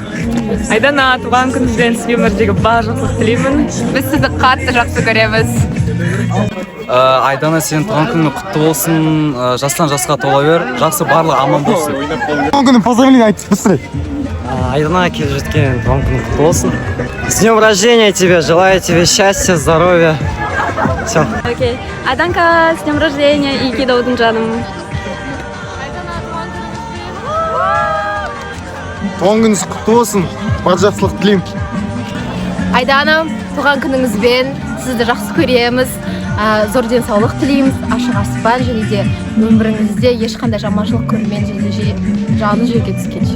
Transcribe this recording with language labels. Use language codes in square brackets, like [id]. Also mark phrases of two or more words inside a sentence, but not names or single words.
[kk] Айдана, туған күніңізбен сізге өмірдегі бар жақсылық тілеймін. Біз сізді қатты жақсы көреміз. Айдана, сен туған күнің құтты болсын. Жастан жасқа тола бер. Жақсы барлығы аман болсын. Туған күнің поздравление айтып быстрее. Айдана, келіп жеткен туған күнің құтты болсын. [ru] С днем рождения тебе, желаю тебе счастья, здоровья. Все. Окей. Айданка, с днем рождения и [kk] кидоудың жаным. Туған күніңіз құтты болсын. Бар жақсылық тілеймін. Айдана, туған күніңізбен сізді жақсы көреміз. Зор денсаулық тілейміз, ашық аспан және де өміріңізде ешқандай жаманшылық көрмен және жаны жерге түскенше.